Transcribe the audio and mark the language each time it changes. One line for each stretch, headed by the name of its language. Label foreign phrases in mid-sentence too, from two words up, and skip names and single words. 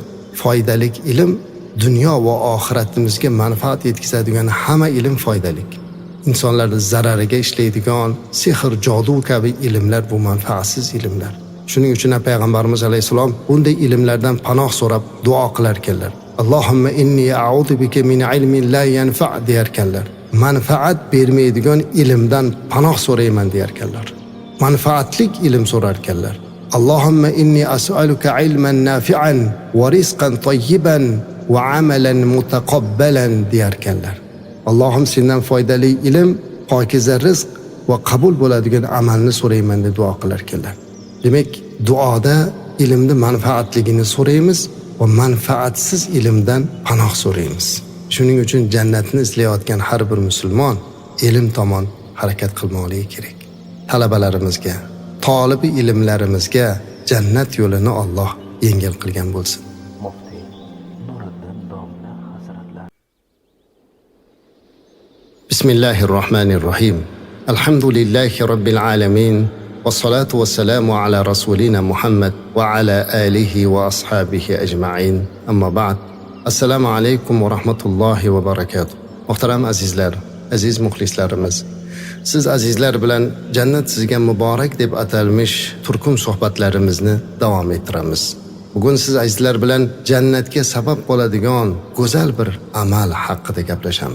Uzbek: Foydali ilm dunyo va oxiratimizga manfaat yetkazadigan hamma ilm foydali. İnsanların zarariga ishlaydigan sehr, jodu kabi ilmlar bu manfaatsiz ilmlar. Shuning uchun Payg'ambarimiz alayhisalom bunday ilmlardan panoh so'rab duo qilarkanlar.
Arabic: اللهم إني أعوذ بك من علم لا ينفع' deyarkanlar.
Uzbek: Manfaat bermaydigan ilmdan panoh so'rayman deyarkanlar. Manfaatlik ilm so'rarkanlar.
Arabic: اللهم إني أسألك علما نافعا ورزقا طيبا وعملا متقبلا deyarkanlar.
Uzbek: Allohim sendan foydali ilm, pokiza rizq va qabul bo'ladigan amalni so'rayman deb duo qilarkanlar. Demak, duoda ilmni manfaatligini so'raymiz va manfaatsiz ilmdan panoh so'raymiz. Shuning uchun jannatni izlayotgan har bir musulmon ilm tomon harakat qilmoqligi kerak. Talabalarimizga, tolibi ilmlarimizga jannat yo'lini Alloh yengil qilgan bo'lsin. Muftiy Nuriddin domla hazratlari.
Arabic: بسم الله الرحمن الرحيم. الحمد لله رب العالمين. والصلاة والسلام على رسولنا محمد وعلى آله وأصحابه أجمعين. أما بعد. السلام عليكم ورحمة الله وبركاته.
Uzbek: Muhtaram azizlar, aziz muxlislarimiz, siz azizlar bilan jannat sizga muborak deb atalmish turkum suhbatlarimizni davom ettiramiz. Bugun siz azizlar bilan jannatga sabab bo'ladigan go'zal bir amal haqida gaplashamiz.